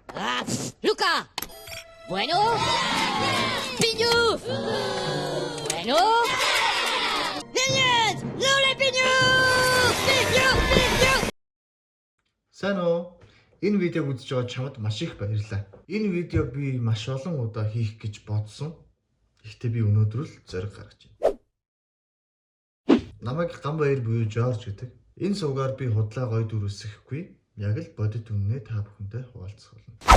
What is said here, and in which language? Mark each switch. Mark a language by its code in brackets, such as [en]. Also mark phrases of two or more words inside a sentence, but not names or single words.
[es] Luca. Bueno. Piñu. Bueno. Niñas, Lola Piñu. Piñu. [mn] Сайн уу? Энэ видеог үзэж байгаа чамд маш их баярлалаа. Энэ видеог би маш олон удаа хийх гэж бодсон. Гэхдээ би өнөөдөр л зориг гаргаж байна. Намайг Ганбаяр буюу Жорж гэдэг. Энэ сувгаар би худлаа гой дүрсэхгүй. Яг л бодит үннээ та бүхэндээ хуваалцах болно.